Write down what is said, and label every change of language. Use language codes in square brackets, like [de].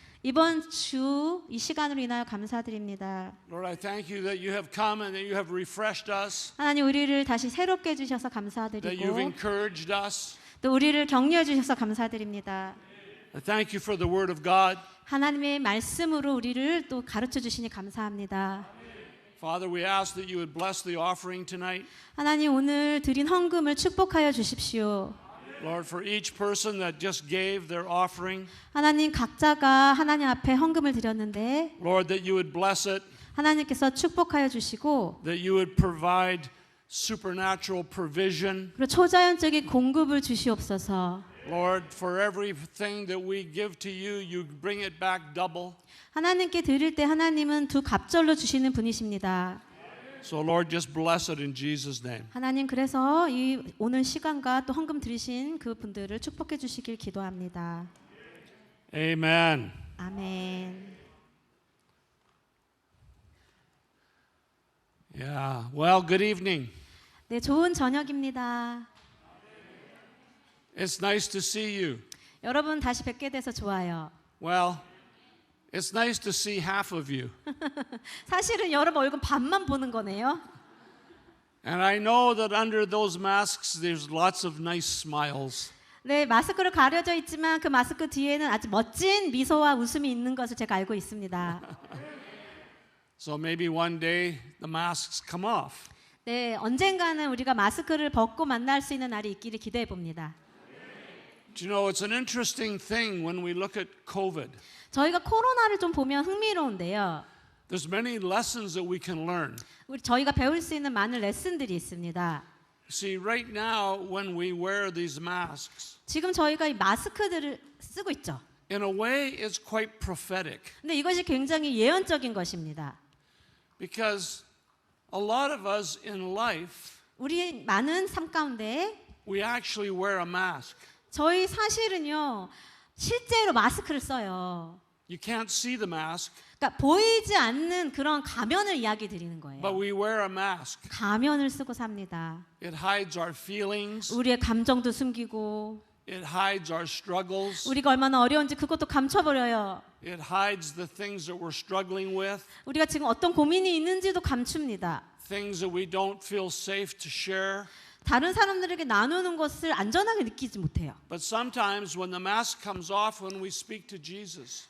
[ko] 이번 주 이 시간으로 인하여 감사드립니다. [en] Lord, I thank you that you have come and that you have refreshed us, [ko] 하나님 우리를 다시 새롭게 해주셔서 [en] that you've [ko] 감사드리고 [en] encouraged us. [ko] 또 우리를 격려해 주셔서 감사드립니다. [en] I thank you for the Word of God. [ko] 하나님의 말씀으로 우리를 또 가르쳐 주시니 감사합니다. [en] Father, we ask that you would bless the offering tonight. [ko] 하나님 오늘 드린 헌금을 축복하여 주십시오. [en] Lord, for each person that just gave their offering, [ko] 하나님 각자가 하나님 앞에 헌금을 드렸는데 [en] Lord, that you would bless it, [ko] 하나님께서 축복하여 주시고 [en] that you would provide supernatural provision. [ko] 그리고 초자연적인 공급을 주시옵소서. [en] Lord, for everything that we give to you, you bring it back double. [ko] 하나님께 드릴 때 하나님은 두 갑절로 주시는 분이십니다. [en] So Lord, just bless it in Jesus' name. [ko] 하나님 그래서 이 오늘 시간과 또 헌금 드리신 그 분들을 축복해 주시길 기도합니다. [en] Amen. [ko] 아멘. [en] Yeah. Well, good evening. [ko] 네, 좋은 저녁입니다. [en] It's nice to see you. [ko] 여러분 다시 뵙게 돼서 좋아요. [en] Well, it's nice to see half of you. [ko] 사실은 여러분 얼굴 반만 보는 거네요. [en] And I know that under those masks there's lots of nice smiles. [ko] 네, 마스크로 가려져 있지만 그 마스크 뒤에는 아주 멋진 미소와 웃음이 있는 것을 제가 알고 있습니다. [en] So maybe one day the masks come off. [ko] 네, 언젠가는 우리가 마스크를 벗고 만날 수 있는 날이 있기를 기대해 봅니다. [en] Do you know, it's an interesting thing when we look at COVID. [ko] 저희가 코로나를 좀 보면 흥미로운데요. [en] There's many lessons that we can learn. [ko] 저희가 배울 수 있는 많은 레슨들이 있습니다. [en] See, right now when we wear these masks, [ko] 지금 저희가 이 마스크들을 쓰고 있죠. [en] in a way it's quite prophetic. [ko] 근데 이것이 굉장히 예언적인 것입니다. [en] Because a lot of us in life, [ko] 우리 많은 삶 가운데 [en] we actually wear a mask. [ko] 저희 사실은요. 실제로 마스크를 써요. [en] You can't see the mask, [ko] 그러니까 보이지 않는 그런 가면을 이야기 드리는 거예요. [en] but we wear a mask. [ko] 가면을 쓰고 삽니다. [en] It hides our feelings. [ko] 우리의 감정도 숨기고 [en] It hides our struggles. [ko] 우리가 얼마나 어려운지 그것도 감춰버려요. [en] It hides the things that we're struggling with, [ko] 우리가 지금 어떤 고민이 있는지도 감춥니다. [en] things that we don't feel safe to share. [ko] 다른 사람들에게 나누는 것을 안전하게 느끼지 못해요. [en] But sometimes when the mask comes off, when we speak to Jesus,